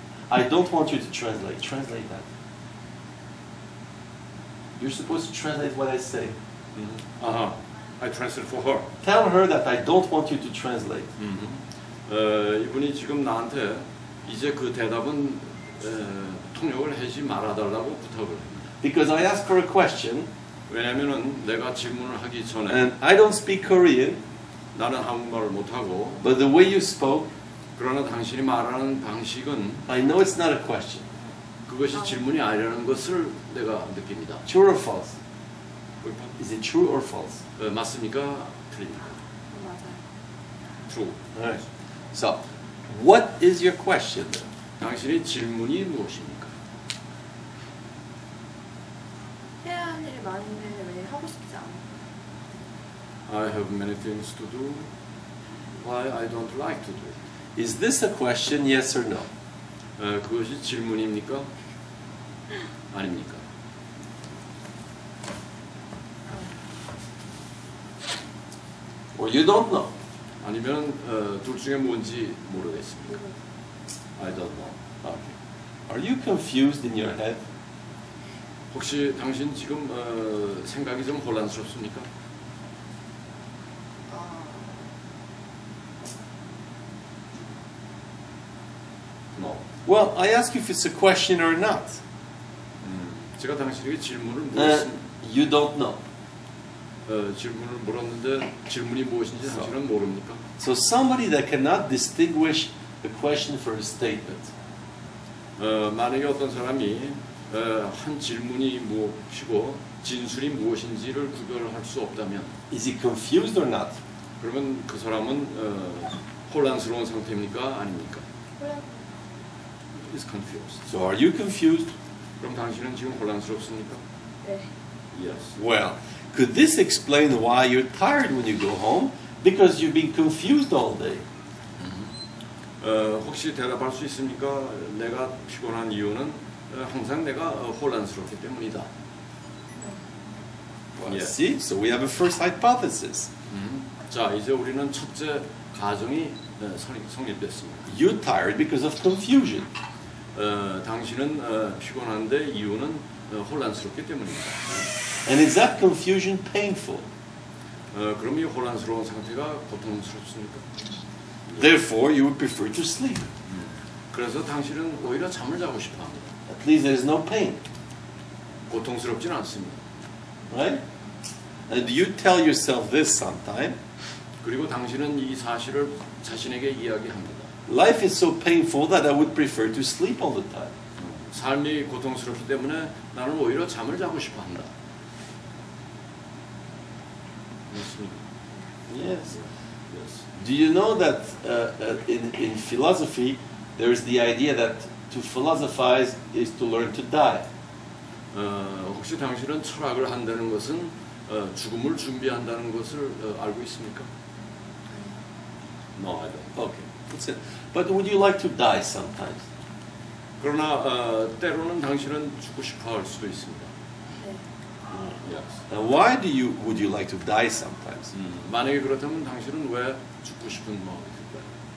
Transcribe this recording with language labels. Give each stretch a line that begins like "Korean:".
English: I don't want you to translate. Translate that. You're supposed to translate what I say. I translate for her. Tell her that I don't want you to translate.
Korean: 이분이 지금 나한테 이제 그 대답은 통역을 하지 말아달라고 부탁을 합니다.
English: Because I asked for a question,
Korean: 왜냐면은 내가 질문을 하기 전에
English: and I don't speak Korean,
Korean: 나는 한국말을 못하고
English: but the way you spoke,
Korean: 그러나 당신이 말하는 방식은
English: I know it's not a question.
Korean: 그것이 질문이 아니라는 것을 내가 느낍니다.
English: True or false? Is it true or false?
Korean: 맞습니까? 틀립니까? 맞아요.
English: True. Alright. So, what is your question?
Korean: 당신의 질문이 무엇입니까? 해야 할 일이 많은데 왜 하고 싶지 않아요?
English: I have many things to do. Why I don't like to do it? Is this a question, yes or no?
Korean: 그것이 질문입니까? 아닙니까?
English: Or you don't know?
Korean: 아니면 둘 중에 뭔지 모르겠습니다.
English: I don't know. Okay. Are you confused in your head?
Korean: 혹시 당신 지금 생각이 좀 혼란스럽습니까?
English: No. Well, I ask you if it's a question or not.
Korean: 제가 당신에게 질문을 물었습니다.
English: You don't know.
Korean: 질문을 물었는데 질문이 무엇인지 당신은 모릅니까?
English: So somebody that cannot distinguish a question for a statement.
Korean: 만약에 어떤 사람이 한 질문이 무엇이고 진술이 무엇인지를 구별할 수 없다면
English: is he confused or not?
Korean: 그러면 그 사람은 혼란스러운 상태입니까? 아닙니까? 혼란.
English: is confused. So are you confused?
Korean: 그럼 당신은 지금 혼란스럽습니까? 네.
English: Yes. Well, could this explain why you're tired when you go home? Because you've been confused all day.
Korean: 혹시 대답할 수 있습니까? 내가 피곤한 이유는 항상 내가 혼란스럽기 때문이다.
English: Well, Yeah. see? So we have a first hypothesis.
Korean: 자, 이제 우리는 첫째 가정이 성립됐습니다.
English: You're tired because of confusion.
Korean: 당신은 피곤한데 이유는 혼란스럽기 때문입니다.
English: And is that confusion painful?
Korean: 그럼 이 혼란스러운 상태가 고통스럽습니까?
English: Therefore, you would prefer to sleep.
Korean: 그래서 당신은 오히려 잠을 자고 싶어 합니다.
English: At least there is no pain,
Korean: 고통스럽지는 않습니다.
English: right? And do you tell yourself this sometime?
Korean: 그리고 당신은 이 사실을 자신에게 이야기합니다.
English: Life is so painful that I would prefer to sleep all the time.
Korean: 삶이 고통스럽기 때문에 나는 오히려 잠을 자고 싶어 한다. 맞습니다.
English: Yes. Yes. Do you know that in philosophy there is the idea that to philosophize is to learn to die?
Korean: 혹시 당신은 철학을 한다는 것은 죽음을 준비한다는 것을 알고 있습니까?
English: No, I don't. Okay, that's it. But would you like to die sometimes?
Korean: 그러나 때로는 당신은 죽고 싶어 할 수도 있습니다. 네.
English: Yes. And why would you like to die sometimes?
Korean: 만약에 그렇다면 당신은 왜 죽고 싶은 마음이 들까요?